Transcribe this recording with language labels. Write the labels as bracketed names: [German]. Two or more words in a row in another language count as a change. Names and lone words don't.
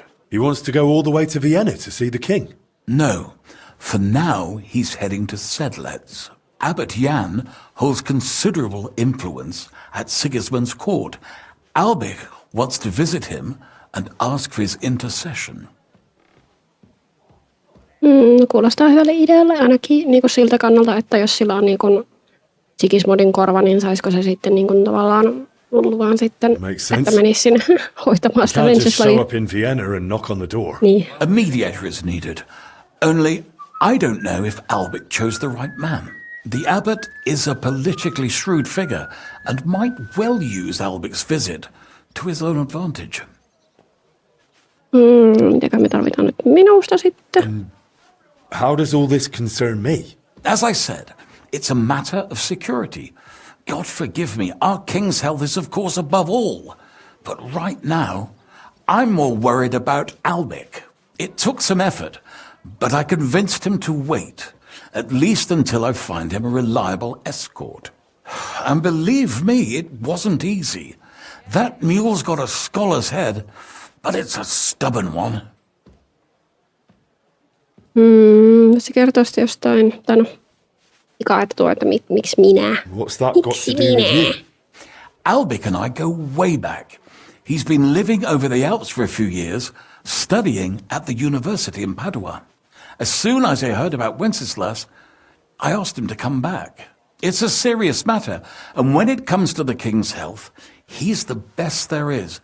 [English] He wants to go all the way to Vienna to see the king. No, for now he's heading to Sedlitz. Abbot Jan holds considerable influence at Sigismund's court. Albik wants to visit him and ask for his intercession. [Finnish] Kuulostaa hyvälle idealle ainakin niin kuin siltä kannalta, että jos sillä on niin kuin Sigismundin korva, niin saisiko se sitten niin kuin tavallaan luvan sitten, että menisi sinne hoitamaan sitä [English] Can't just show Wenceslavia. up in Vienna and knock on the door. [Finnish] Niin. [English] A mediator is needed. Only I don't know if Albik chose the right man. The abbot is a politically shrewd figure and might well use Albik's visit to his own advantage. [Finnish] Mitäkö me tarvitaan nyt minusta sitten? [English] How does all this concern me? As I said, it's a matter of security. God forgive me, our king's health is of course above all. But right now, I'm more worried about Albik. It took some effort, but I convinced him to wait, at least until I find him a reliable escort. And believe me, it wasn't easy. That mule's got a scholar's head, but it's a stubborn one. [Finnish] Se kertoo sitten jostain, tai no, ikaa, että tuo, että miksi minä? [English] What's that got to do with you? Albik and I go way back. He's been living over the Alps for a few years, studying at the university in Padua. As soon as I heard about Wenceslas, I asked him to come back. It's a serious matter, and when it comes to the king's health, he's the best there is.